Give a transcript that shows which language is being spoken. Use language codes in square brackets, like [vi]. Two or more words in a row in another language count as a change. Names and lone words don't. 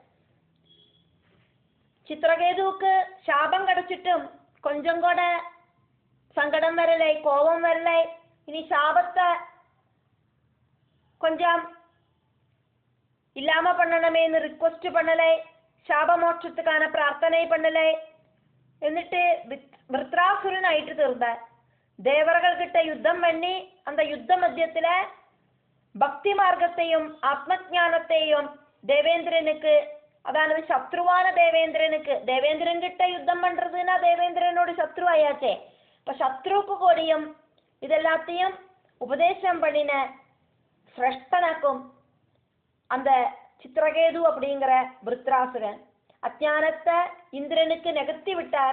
[ta] சித்திரகேதுவுக்கு சாபம் கிடைச்சிட்டும் கொஞ்சம் கூட சங்கடம் வரலை, கோபம் வரலை. இனி சாபத்தை கொஞ்சம் இல்லாம பண்ணணுமேன்னு ரிக்வஸ்ட் பண்ணலை, சாப மோட்சத்துக்கான பிரார்த்தனை பண்ணலை. [ml] എന്നിട്ട് വൃത്രാസുരനായിട്ട് തീർന്ന ദേവകൾക്കിട്ട യുദ്ധം പണി [ta] அந்த யுத்த மத்தியத்துல பக்தி மார்க்கத்தையும் ஆத்மஞானத்தையும் தேவேந்திரனுக்கு, அதாவது சத்ருவான தேவேந்திரனுக்கு, தேவேந்திரன் கிட்ட யுத்தம் பண்றதுன்னா தேவேந்திரனோட சத்ரு ஆயாச்சே, இப்ப சத்ருக்கு கூடியும் இதெல்லாத்தையும் உபதேசம் பண்ணின சிரஷ்டனாக்கும் அந்த சித்திரகேது அப்படிங்கிற விருத்ராசுரன் அஜானத்தை இந்திரனுக்கு நிகழ்த்தி விட்டார்.